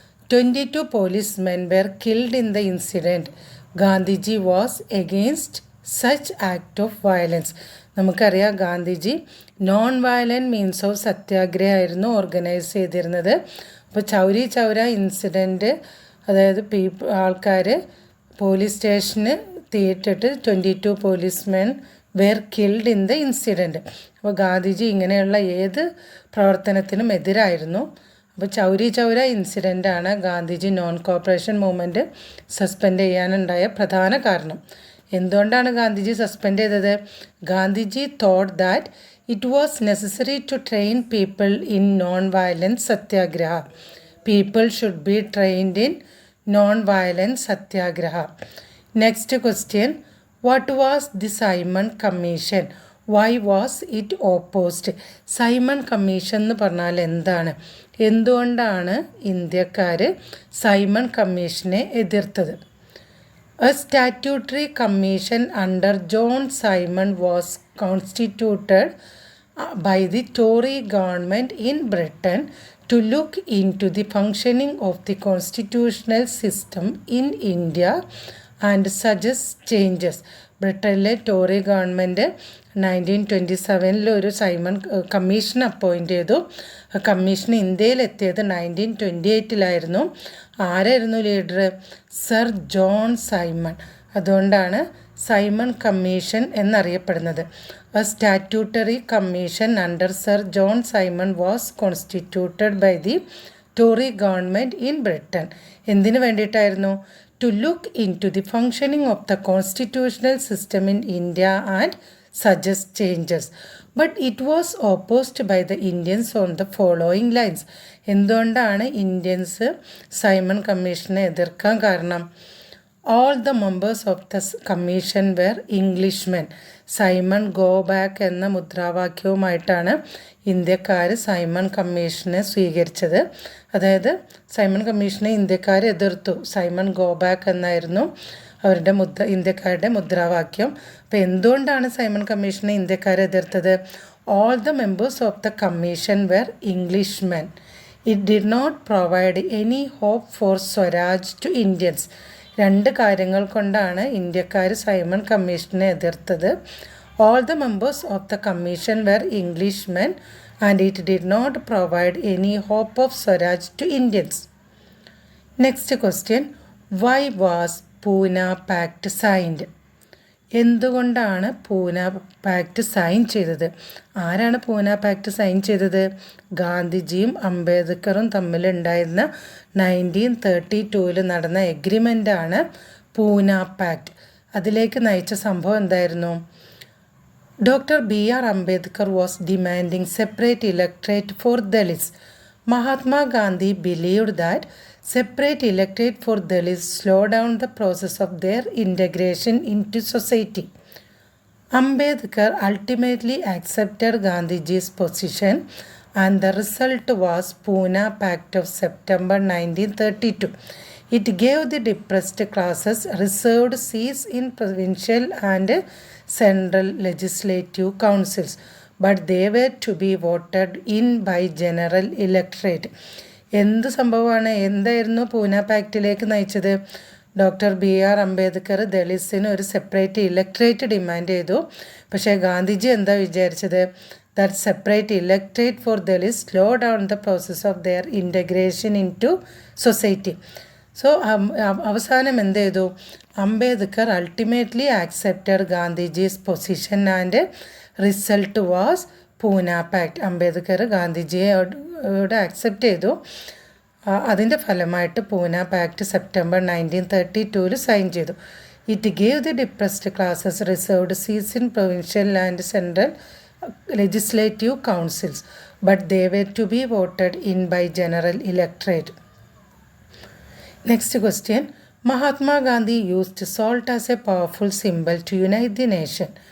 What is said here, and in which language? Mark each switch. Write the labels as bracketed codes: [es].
[en] 22 policemen were killed in the incident. Gandhiji was against such act of violence. [ml] നമുക്കറിയാം Gandhiji [en] non violent means of [ml] സത്യാഗ്രഹമായിരുന്നു organise ചെയ്തിരുന്നത്. അപ്പോൾ Chauri Chaura incident, അതായത് ആൾക്കാർ police station തീയിട്ടിട്ട് [en] 22 policemen were killed in the incident. [ml] അപ്പോൾ ഗാന്ധിജി ഇങ്ങനെയുള്ള ഏത് പ്രവർത്തനത്തിനും എതിരായിരുന്നു. അപ്പോൾ Chauri Chaura ഇൻസിഡൻ്റാണ് Gandhiji non corporation movement suspend ചെയ്യാനുണ്ടായ പ്രധാന കാരണം. എന്തുകൊണ്ടാണ് ഗാന്ധിജി സസ്പെൻഡ് ചെയ്തത്? [en] Gandhiji thought that it was necessary to train people in non violence satyagraha. People should be trained in non violence satyagraha. Next question. What was the Simon Commission? Why was it opposed? [ml] Simon commission എന്ന് പറഞ്ഞാൽ എന്താണ്? എന്തുകൊണ്ടാണ് ഇന്ത്യക്കാർ Simon കമ്മീഷനെ എതിർത്തത്? [en] A statutory commission under John Simon was constituted by the Tory government in Britain to look into the functioning of the constitutional system in India and suggest changes. [ml] ബ്രിട്ടനിലെ Tory government 1927 ഒരു Simon commission appoint ചെയ്തു. Commission ഇന്ത്യയിലെത്തിയത് 1928 ആരായിരുന്നു leader? Sir John Simon. അതുകൊണ്ടാണ് Simon commission എന്നറിയപ്പെടുന്നത്. [en] A statutory commission under Sir John Simon was constituted by the Tory government in Britain. [ml] എന്തിനു വേണ്ടിയിട്ടായിരുന്നു? [en] To look into the functioning of the constitutional system in India and suggest changes. But it was opposed by the Indians on the following lines. [ml] എന്തുകൊണ്ടാണ് Indians Simon കമ്മീഷനെ എതിർക്കാൻ കാരണം? [en] All the members of the commission were Englishmen. [ml] Simon go back എന്ന മുദ്രാവാക്യവുമായിട്ടാണ് ഇന്ത്യക്കാർ Simon കമ്മീഷനെ സ്വീകരിച്ചത്. അതായത് Simon കമ്മീഷനെ ഇന്ത്യക്കാർ എതിർത്തു. സൈമൺ ഗോ ബാക്ക് എന്നായിരുന്നു അവരുടെ ഇന്ത്യക്കാരുടെ മുദ്രാവാക്യം. അപ്പോൾ എന്തുകൊണ്ടാണ് സൈമൺ കമ്മീഷനെ ഇന്ത്യക്കാർ എതിർത്തത്? [en] All the members of the commission were Englishmen. It did not provide any hope for swaraj to Indians. [ml] രണ്ട് കാര്യങ്ങൾ കൊണ്ടാണ് ഇന്ത്യക്കാർ സൈമൺ കമ്മീഷനെ എതിർത്തത്. [en] All the members of the commission were Englishmen and it did not provide any hope of swaraj to Indians. Next question. Why was Poona pact signed? [ml] എന്തുകൊണ്ടാണ് Pune pact sign ചെയ്തത്? ആരാണ് Pune pact sign ചെയ്തത്? ഗാന്ധിജിയും അംബേദ്കറും തമ്മിലുണ്ടായിരുന്ന 1932 നടന്ന എഗ്രിമെൻ്റാണ് പൂന പാക്ട്. അതിലേക്ക് നയിച്ച സംഭവം എന്തായിരുന്നു? [en] Dr BR Ambedkar was demanding separate electorate for Dalits. Mahatma Gandhi believed that Separate electorate for Dalits slow down the process of their integration into society. Ambedkar ultimately accepted Gandhiji's position and the result was Pune Pact of September 1932. It gave the depressed classes reserved seats in provincial and central legislative councils, but they were to be voted in by general electorate. [ml] എന്ത് സംഭവമാണ്, എന്തായിരുന്നു പൂന പാക്റ്റിലേക്ക് നയിച്ചത്? Doctor B R Ambedkar ദളിത്സിന് ഒരു separate electorate demand ചെയ്തു. പക്ഷേ ഗാന്ധിജി എന്താ വിചാരിച്ചത്? [en] That separate electorate for Dalits slow down the process of their integration into society. [ml] So അവസാനം എന്ത് ചെയ്തു? [en] Ambedkar ultimately accepted Gandhiji's position and result was Poona pact. [ml] Ambedkar ഗാന്ധിജിയോട് accept ചെയ്തു. അതിൻ്റെ ഫലമായിട്ട് പൂന പാക്ട് സെപ്റ്റംബർ 1932 സൈൻ ചെയ്തു. [en] It gave the depressed classes reserved seats in provincial and central legislative councils, but they were to be voted in by general electorate. Next question. Mahatma Gandhi used salt as a powerful symbol to unite the nation.